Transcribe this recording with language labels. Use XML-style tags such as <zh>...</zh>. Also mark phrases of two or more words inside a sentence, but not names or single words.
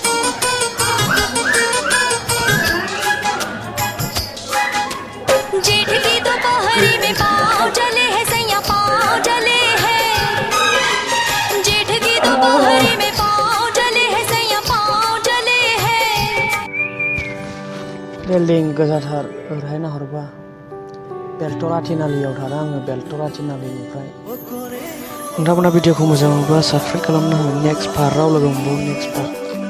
<hi>जेठ की दोपहरी में पाँव जले हैं सैया पाँव जले हैं जेठ की दोपहरी में पाँव जले हैं सैया पाँव जले हैं</hi> <brx>बिल्डिं गोजाथार ओरैहाय नाहरबा बेलतला थिनालियाव थादों आङो बेलतला थिनालिनिफ्राय नोंथांमोना भिडिअखौ मोजां मोनोब्ला साबस्क्राइब खालामनो हागोन नेक्स्ट पार्टआव लोगो मोनबावो</brx> <en>next part</en>